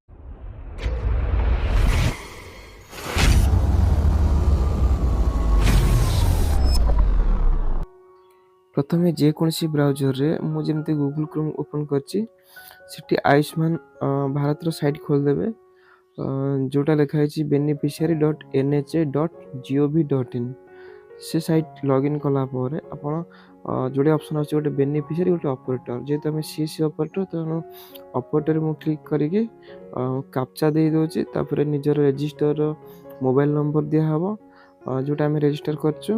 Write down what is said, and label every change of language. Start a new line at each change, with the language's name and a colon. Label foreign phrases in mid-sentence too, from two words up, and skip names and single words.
Odia: ପ୍ରଥମେ ଯେକୌଣସି ବ୍ରାଉଜରରେ ମୁଁ ଯେମିତି ଗୁଗୁଲ୍ କ୍ରୋମ୍ ଓପନ୍ କରିଛି, ସେଠି ଆୟୁଷ୍ମାନ ଭାରତର ସାଇଟ୍ ଖୋଲିଦେବେ, ଯେଉଁଟା ଲେଖା ହେଇଛି beneficiary.nha.gov.in। ସେ
English: site login
Odia: କଲା ପରେ ଆପଣ ଯୋଡ଼େ ଅପସନ୍ ଅଛି, ଗୋଟେ ବେନିଫିସିଆରୀ, ଗୋଟେ ଅପରେଟର। ଯେହେତୁ ଆମେ
English: CC operator,
Odia: ତେଣୁ ଅପରେଟରରେ ମୁଁ କ୍ଲିକ୍ କରିକି କାପ୍ଚା ଦେଇଦେଉଛି। ତାପରେ ନିଜର
English: register mobile number
Odia: ଦିଆହେବ, ଯେଉଁଟା ଆମେ ରେଜିଷ୍ଟର କରିଛୁ।